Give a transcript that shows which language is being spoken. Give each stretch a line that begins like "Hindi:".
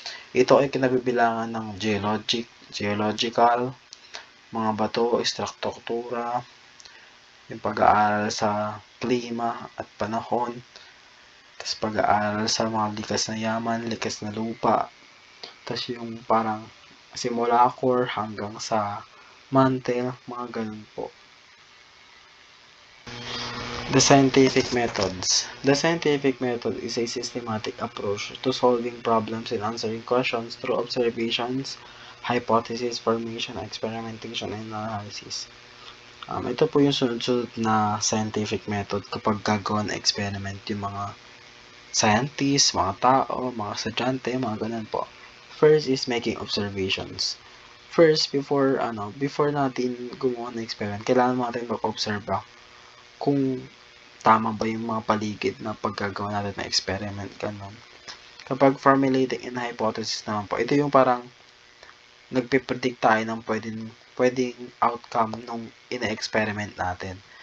Filipino: Ito ay kinabibilangan ng geological, mga bato, struktura, yung pag-aaral sa klima at panahon, tapos pag-aaral sa mga likas na yaman, likas na lupa, tapos yung parang simula core hanggang sa mantle, mga ganun po.
English: The scientific methods. The scientific method is a systematic approach to solving problems and answering questions through observations, hypothesis formation, experimentation, and analysis.
Filipino: Ito po yung sunod-sunod na scientific method kapag gagawa ng experiment yung mga scientists, mga tao, mga estudyante, mga ganun po.
English: First is making observations.
Filipino: First, before natin gumawa ng experiment, kailangan natin mag-observe kung tama ba yung mga paligid na paggagawa natin ng experiment, ganun. Kapag
English: formulating in hypothesis
Filipino: naman po, ito yung parang nagpipredict tayo ng pwedeng outcome nung ina-experiment natin.